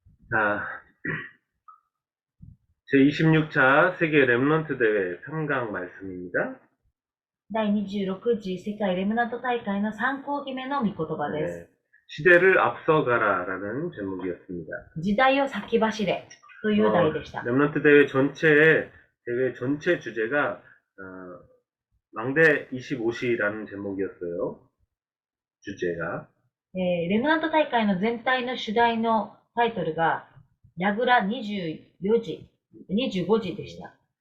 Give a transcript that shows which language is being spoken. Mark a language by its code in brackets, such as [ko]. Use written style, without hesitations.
[ko] 자, 제26차 세계 랩런트 대회 3강 말씀입니다. [ja] 第26次世界レムナント大会の3講義目の御言葉です。 [ko] 네. 시대를 앞서가라라는 제목이었습니다. [ja] 時代を先走れという題でした。 [ko] 랩런트 대회 전체 주제가 망대 25시라는 제목이었어요. 주제가. [ja] レムナント大会の全体の主題のタイトルがラグラ25時でした。